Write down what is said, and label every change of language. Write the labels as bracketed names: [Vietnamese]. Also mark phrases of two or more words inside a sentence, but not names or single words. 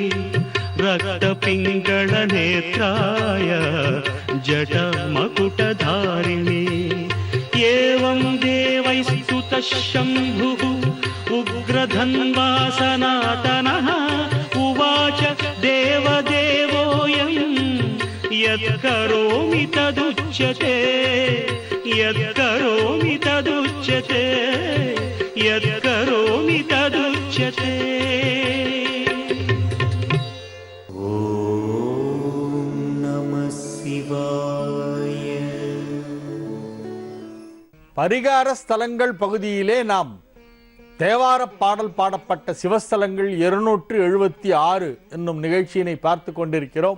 [Sanskrit] रक्तपिङ्गळनेत्राय जटमकुटधारिणे एवं देवैस्तुतः शम्भुः उग्रधन्वा सनातनः उवाच देवदेवोऽयं यत्करोमि तदुच्यते यत्करोमि तदुच्यते यत्करोमि तदुच्यते [Tamil] பரிகார ஸ்தலங்கள் பகுதியிலே நாம் தேவார பாடல் பாடப்பட்ட சிவஸ்தலங்கள் 276 என்னும் நிகழ்ச்சியினை பார்த்து கொண்டிருக்கிறோம்.